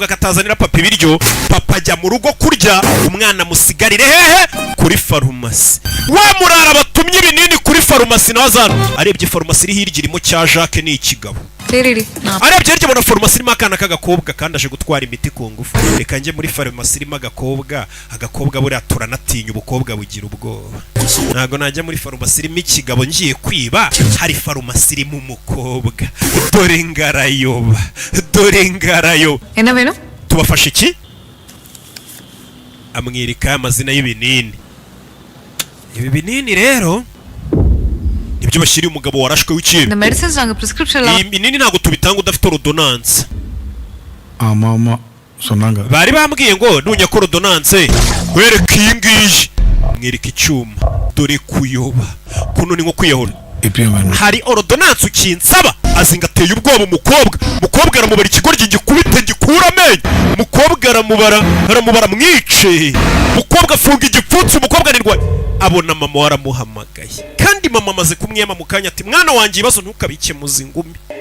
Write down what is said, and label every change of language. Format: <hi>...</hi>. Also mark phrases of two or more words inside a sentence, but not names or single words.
<rw>ko atazanira papa ibiryo papa ajya mu rugo kurya umwana musigarire hehe kuri farumasi wa murara batumye ibinini kuri farumasi nawe azana arebye farumasi iri hirya irimo cya Jacques ni ikigabo arebye hirya abona farumasi irimo akana k'agakobwa kandi aje gutwara imiti ku ngufu reka njye muri farumasi irimo agakobwa buriya turanatinya ubukobwa bugira ubwoba ntabwo najya muri farumasi irimo ikigabo ngiye kwiba hari farumasi irimo umukobwa dore ngarayoba</rw> <ta>என்ன வேணும்</ta> <rw>tubafashe iki amwereka amazina y'ibinini ibi binini rero nibyo bashyiriye umugabo warashwe w'ikibi</rw> <ta>இந்த மெடிசன்ஸ் நாங்க பிரிஸ்கிரிப்ஷன்ல</ta> <rw>iyi binini ntabwo tubitanga udafite ordonnance</rw> <ta>ஆமா சொன்னாங்க</ta> <rw>bari bambwiye ngo nunyakora ordonnance wereka iyi ngiyi mwereka icyuma dore kuyoba kuno ni nko kwiyahura</rw> <ta>இப்பயும் வேணும்</ta> <rw>hari ordonnance ukinsaba azinga ateye ubwoba umukobwa aramubara ikigoryi gikubite gikura amenyo, umukobwa aramubara mwice, umukobwa afunga igipfunsi, umukobwa nirwaye. Abona mama waramuhamagaye, kandi mama amaze kumwema mu kanya ati mwana wanjye ibibazo ntukabikemuze ingumi.</rw>